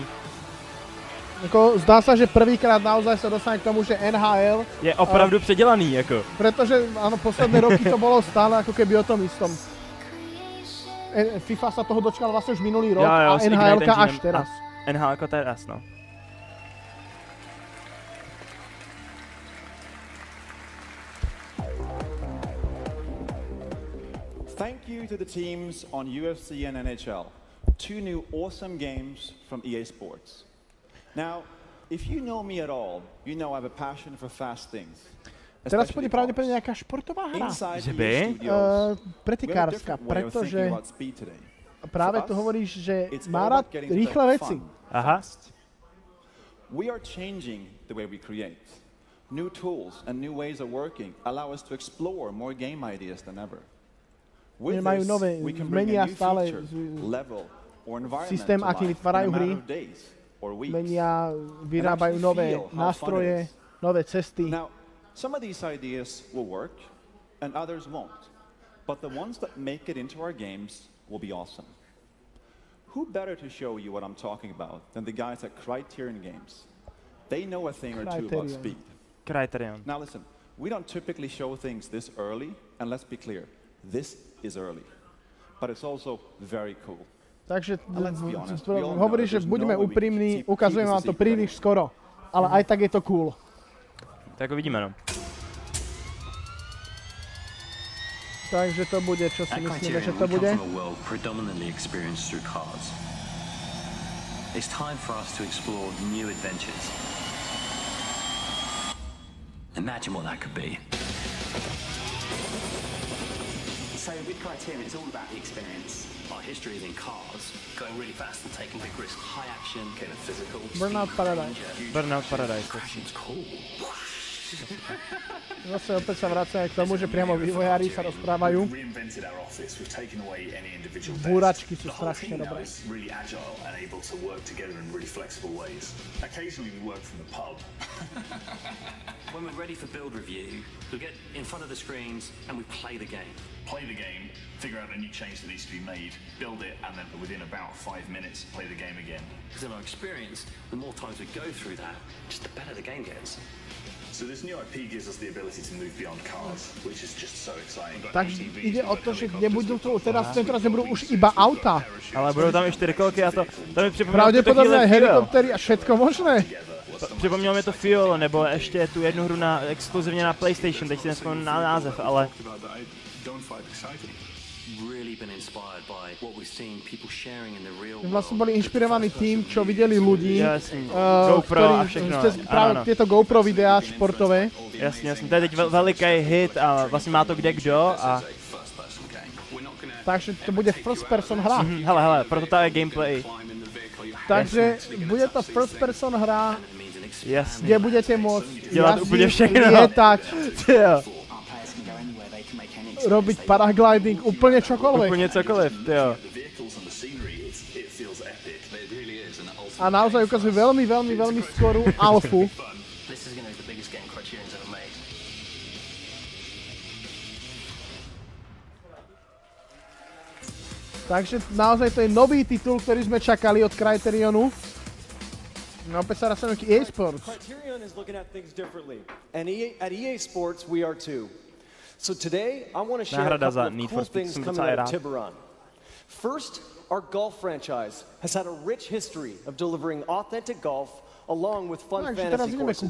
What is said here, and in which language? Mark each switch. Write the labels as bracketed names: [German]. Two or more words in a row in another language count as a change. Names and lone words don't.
[Slovak] Zdá sa, že prvýkrát naozaj sa dostane k tomu, že NHL [Czech] je opravdu předělaný, jako. [Slovak] Pretože áno, posledné roky to bolo stále ako keby o tom istom. FIFA sa toho dočkal vlastne už minulý rok a NHL-ka až teraz. NHL-ka teraz, no. [English] Thank you to the teams on UFC and NHL. 2 new awesome games from EA Sports. Now, if you know me at all, you know I have a passion for fast things. [Slovak] Teraz bude pravdepodobne nejaká športová hra. Živý? Pretekárska, pretože práve tu hovoríš, že má rád rýchle veci. Aha. [English] We are changing the way we create. New tools and new ways of working allow us to explore more game ideas than ever. With this, we can bring a new feature, level, or environment [Slovak] systém, aký vytvárajú hry. Menia, vyrábajú nové nástroje, nové cesty. [English] Now, some of these ideas will work and others won't. But the ones that make it into our games will be awesome. Who better to show you what I'm talking about than the guys at Criterion Games? They know a thing or two about speed. Criterion. Now listen, we don't typically show things this early, and let's be clear, this is early. But it's also very cool. [Slovak] Takže hovorí, že buďme úprimní, ukazujeme vám to príliš skoro, ale aj tak je to cool. Tak uvidíme, no. Takže to bude, čo si myslíme, že to bude. [English] It's time for us to explore new adventures. Imagine what that could be. So with Criterion, it's all about the experience. Our history is in cars, going really fast and taking big risks. High action, kind of physical. Burnout Paradise. Burnout Paradise. Action's cool. [Slovak] Zase opäť sa vracajú k tomu, že priamo vývojári sa rozprávajú. Búračky sú strašne dobré. [English] When we're ready for build review, we get in front of the screens and we play the game. Play the game, figure out any change that needs to be made, build it, and then within about 5 minutes, play the game again. Because in our experience, the more times we go through that, just the better the game gets. So this new IP gives us the ability to move beyond cars, which is just so exciting. [Slovak] Takže ide o to, že nebudú to teraz nebudú už iba auta. [Czech] Ale budou tam i 4 kolky a to mi připomnělo [Slovak] pravděpodobně aj helikoptery a všetko možné. [Czech] Připomnělo mi to Fiolo, nebo ještě tu jednu hru exkluzivně na PlayStation, teď si nespomínám na název, ale... [Slovak] Vlastne boli inšpirovaní tým, čo videli ľudí, [Czech] GoPro a všechno. [Slovak] Práve tieto GoPro videá športové. [Czech] Jasně, to je teď veliký hit a vlastně má to kde kdo a... [Slovak] Takže to bude [English] first person [Slovak] hra. [Czech] Hele, proto to je gameplay. [Slovak] Takže bude to [English] first person [Slovak] hra, [Czech] jasně, [Slovak] kde budete môcť jazdiť, lietať, robiť paragliding, úplne čokoľvek. [Czech] Úplne cokoliv, jo. [Slovak] A naozaj ukazujú veľmi skorú alfu. Takže naozaj to je nový titul, ktorý sme čakali od Criterionu. No opäť sa rastujem k EA Sports. [English] Criterion is looking at things differently. And at EA Sports we are too. So today I want to share a [Czech] Náhrada [English] couple [Czech] za [English] of [Czech] Need [English] cool [Czech] for Speed [English] things [Czech] jsem [English] coming [Czech] docela [English] out of [Czech] rád. [English] Tiburon. First, our golf franchise has had a rich history of delivering authentic golf along with fun fantasy courses.